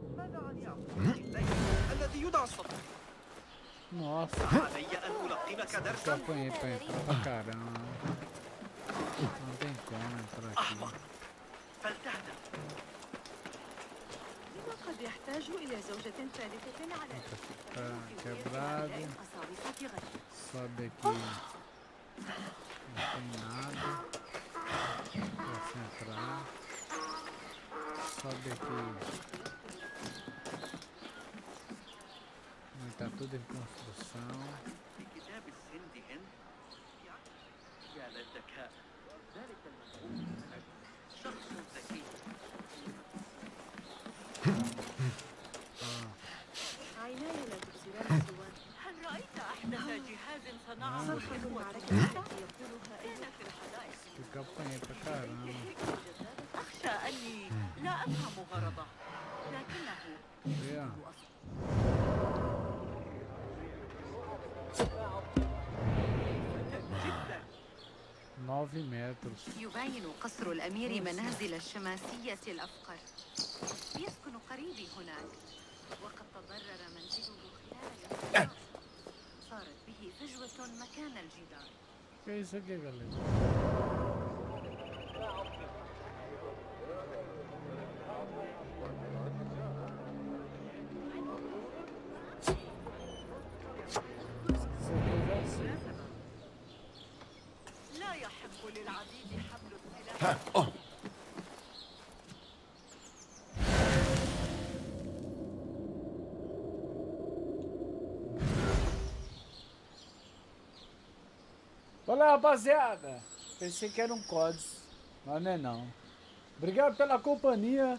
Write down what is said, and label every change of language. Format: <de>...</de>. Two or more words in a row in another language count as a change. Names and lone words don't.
<ar>الذي يدعى الصدر.</ar> <pt>Nossa,</pt> <ar>علي أن ألقنك</ar> <pt>que eu</pt> <ar>درسا.</ar> <pt>apanhei pra entrar pra caramba. Não tem como entrar aqui.</pt> <ar>فلتهدأ. قد يحتاج إلى زوجة ثالثة على</ar> <pt>Tá quebrado.</pt> <ar>قساوسة غد.</ar> <pt>Sobe aqui. Não tem nada. Posso entrar. Sobe aqui. Tá tudo em construção.</pt> <ar>في كتاب السند هند. يا للذكاء. ذلك المسؤول شخص ذكي. عيناي لا تبصران سوى. هل رأيت أحدث جهاز صنعه الإخوة التي يقولها أين في الحدائق؟</ar> <pt>Fica apanhei pra caramba.</pt> <ar>أخشى أني لا أفهم غرضه لكنه</ar> <pt>Vê, ó.</pt> <ar>جدا.</ar> <pt>9 metros.</pt> <ar>يباين قصر الأمير منازل الشماسية الأفقر. يسكن قريبي هناك وقد تضرر منزله خلال الانقلاب. صارت به فجوة مكان الجدار.</ar> <pt>Que é isso aqui, galera? Isso aqui eu já sei.</pt> <ar>لا يحق للعبيد حمل السلاح.</ar> <pt>Olá, rapaziada. Pensei que era um código, mas não é não. Obrigado pela companhia.</pt>